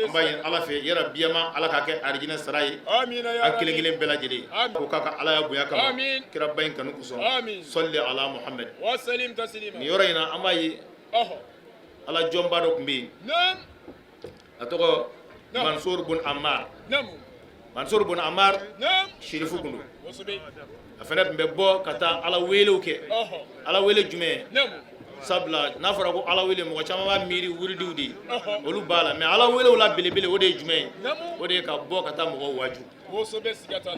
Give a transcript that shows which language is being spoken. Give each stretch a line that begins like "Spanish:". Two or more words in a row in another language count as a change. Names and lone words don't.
Bambara: an b'a ɲini ala fɛ yɛrɛ biyama ala k'a kɛ arijinɛ sara ye
Arabic: amina ya a rabbi
Bambara: kelen kelen bɛɛ lajɛlen
Arabic: Amin.
Bambara: ko k'a ka ala ya bonya kama
Arabic: Amin.
Bambara: kira ba in kanu kosɔn
Arabic: Amin. صلى الله محمد وسلم تسليما
Bambara: nin yɔrɔ in na an b'a ye ala jɔnba dɔ tun bɛ yen
Arabic: nam
Bambara: a tɔgɔ
Arabic: Naam.
Bambara: mansur bun ammar
Arabic: nam
Bambara: mansur bun ammar
Arabic: nam
Bambara: sherifu kun don kosɛbɛ a fana tun bɛ bɔ ka taa ala welew kɛ ala wele jumɛn nam sabula n'a fɔra ko ala wele mɔgɔ caman b'a miiri wuridiw de ye olu b'a la mɛ ala welew la belebele o de ye jumɛn ye o de ye ka bɔ ka taa mɔgɔw waju kosɛbɛ siga t'a